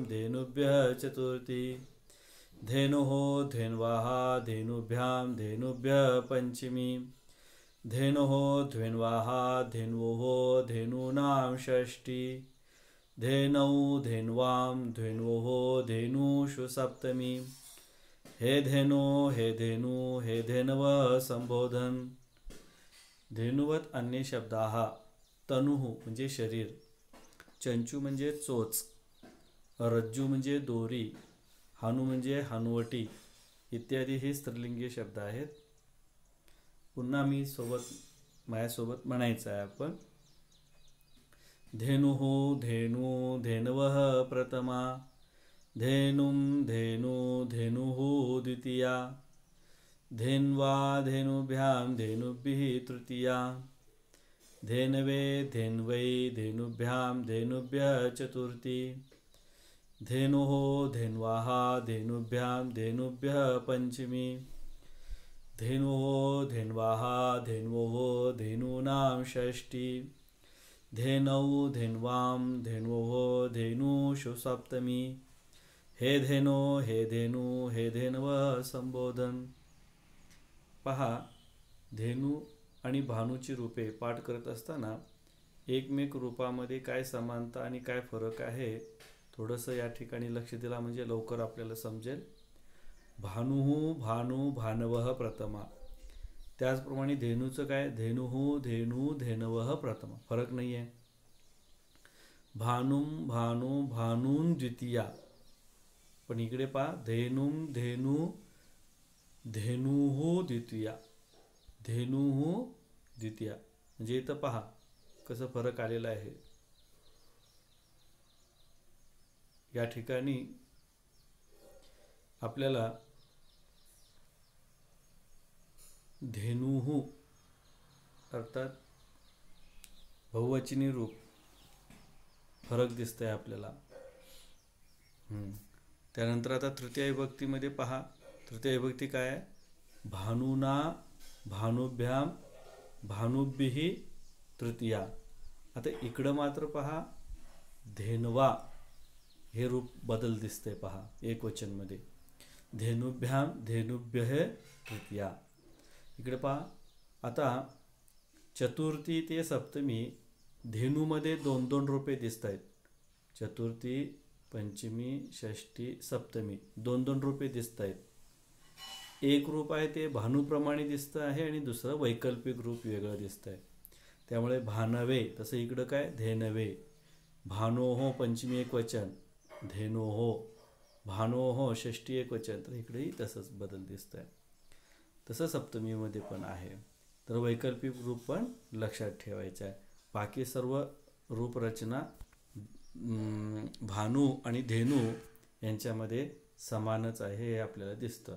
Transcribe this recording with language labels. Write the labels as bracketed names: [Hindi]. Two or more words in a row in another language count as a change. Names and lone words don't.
[Sanskrit] धेनुभ्यः चतुर्थी, धेनुः धेन्वाः धेनुभ्यां धेनुभ्यः पंचमी, धेनुः धेन्वाः धेन्वोः धेनूनां षष्ठी, धेनौ धेन्वां धेन्वोः धेनुषु सप्तमी, हे धेनो हे धेनू हे धेनव संबोधन. धेनुवत अन्य शब्दाः. [Marathi] तनुः म्हणजे शरीर, चंचू म्हणजे चोच, रज्जू म्हणजे दोरी, हानू म्हणजे हनुवटी इत्यादी हे स्त्रीलिंगी शब्द आहेत. पुन्हा मी माझ्यासोबत म्हणायचं आहे आपण. [Sanskrit] धेनुः धेनू धेनवः प्रथमा, धेनुं धेनू धेनुः द्वितीया, धेन्वा धेनुभ्यां धेनुभिः तृतीया, धेनवे धेन्वै धेनुभ्यां धेनुभ्यः चतुर्थी, धेनुः धेन्वाः धेनुभ्यां धेनुभ्यः पंचमी, धेनुः धेन्वाः धेन्वोः धेनूनां षष्ठी, धेनौ धेन्वां धेन्वोः धेनूषु सप्तमी. हे धेनो हे धेनू हे धेनव संबोधन. [Marathi] पहा, धेनू आणि भानूची रूपे पाठ करत असताना एकमेक रूपामध्ये काय समानता आणि काय फरक आहे थोडंसं या ठिकाणी लक्ष दिला म्हणजे लवकर आपल्याला समजेल. [Sanskrit] भानुः भानू भानवः प्रथमा. [Marathi] त्याचप्रमाणे धेनूचं काय, [Sanskrit] धेनुः धेनू धेनवः प्रथमा, [Marathi] फरक नाही आहे. [Sanskrit] भानुं भानू भानून द्वितीया. [Marathi] पण इकडे पहा, [Sanskrit] धेनुं धेनू धेनुः द्वितीया, धेनुः द्वितीया. [Marathi] म्हणजे इथं पहा कसं फरक आलेला आहे. या ठिकाणी आपल्याला धेनुः अर्थात बहुवचनी रूप फरक दिसतंय आपल्याला. त्यानंतर आता तृतीय विभक्तीमध्ये पहा, तृतीय विभक्ती काय आहे, [Sanskrit] भानुना भानुभ्यां भानुभिः तृतीया. [Marathi] आता इकडं मात्र पहा धेनवा हे रूप बदल दिसते. पहा एकवचनमध्ये [Sanskrit] धेनुभ्यां धेनुभ्यः तृतीया. [Marathi] इकडे पहा, आता चतुर्थी ते सप्तमी धेनूमध्ये 2-2 रूपे दिसत आहेत. चतुर्थी पंचमी षष्ठी सप्तमी 2-2 रूपे दिसत आहेत. एक रूप आहे ते भानूप्रमाणे दिसतं आहे आणि दुसरं वैकल्पिक रूप वेगळं दिसतं आहे. त्यामुळे भानवे, तसं इकडं काय धेनवे. भानोः पंचमी एक वचन, धेनोः. भानोः षष्ठी एक वचन, तर इकडेही तसंच बदल दिसतं आहे. तसं सप्तमीमध्ये पण आहे. तर वैकल्पिक रूप पण लक्षात ठेवायचं आहे. बाकी सर्व रूपरचना भानू आणि धेनू यांच्यामध्ये समानच आहे हे आपल्याला दिसतं.